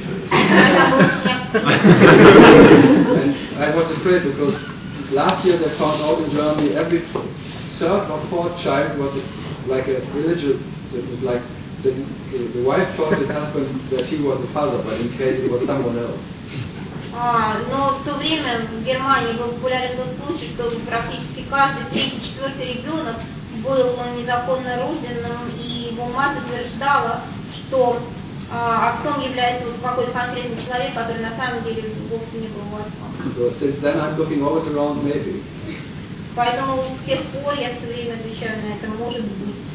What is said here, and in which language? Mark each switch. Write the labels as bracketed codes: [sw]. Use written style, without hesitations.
[en] And I was afraid, because last year they found out in Germany every third or fourth child was like a religious, it was like the wife told his husband that he was a father, but in case it was someone else. [ru] Но в то время в Германии был популярен тот случай, что практически каждый третий-четвертый ребенок был незаконно рожденным, и его мать утверждала, что отцом является вот какой-то конкретный человек, который на самом деле вовсе не был отцом. [en] So since then I'm looking always around maybe. [ru] Поэтому с тех пор я все время отвечаю на это, может быть.